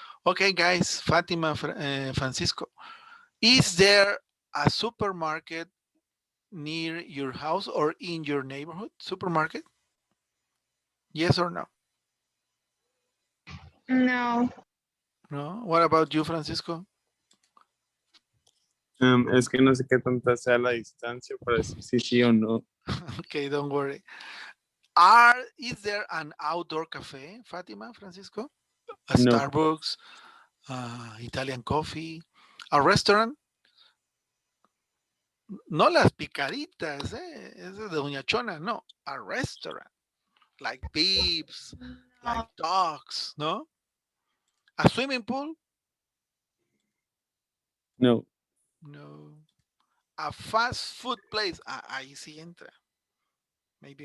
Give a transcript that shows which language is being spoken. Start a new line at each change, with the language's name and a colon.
English: Okay, guys, Fatima, Francisco, is there a supermarket near your house or in your neighborhood? Supermarket? Yes or no? No. No. What about you, Francisco?
Spanish: Es que no sé qué tanta sea la distancia para decir si sí o no.
English: Okay, don't worry. Is there an outdoor cafe, Fatima, Francisco? A No. Starbucks, Italian coffee, a restaurant?
Spanish: No las picaditas, esa de Doña Chona, no.
English: A restaurant, like Peeps, like dogs, no? A swimming pool? No. No. A fast food place?
Spanish: Ahí sí entra.
English: Maybe